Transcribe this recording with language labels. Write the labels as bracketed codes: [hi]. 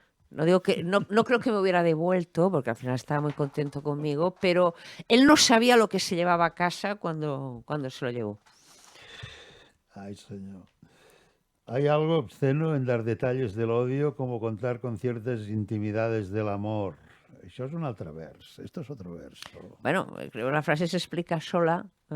[es] No digo que, no creo que me hubiera devuelto, porque al final estaba muy contento conmigo, pero él no sabía lo que se llevaba a casa cuando se lo llevó. Ay, señor. Hay algo obsceno en dar detalles del odio como contar con ciertas intimidades del amor. [ca] Això és un altre vers, [es] esto es otro verso. Bueno, creo que la frase se explica sola.